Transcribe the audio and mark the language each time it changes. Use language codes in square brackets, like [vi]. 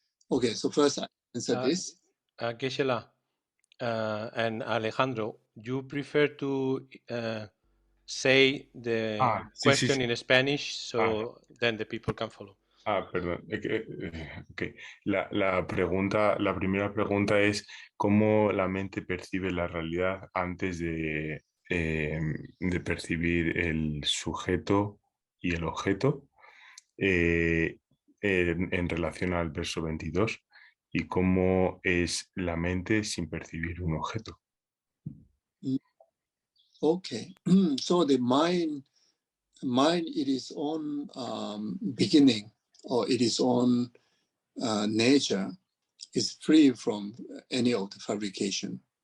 [en] Okay, so first I answer this. Geshe and Alejandro, you prefer to say the question in Spanish so then the people can follow. [es] Perdón. Okay. La primera pregunta es cómo la mente percibe la realidad antes de percibir el sujeto y el objeto en relación al verso 22 y cómo es la mente sin percibir un objeto. [en] Okay, so the mind, it is own beginning, or it is own nature, is free from any of the fabrication.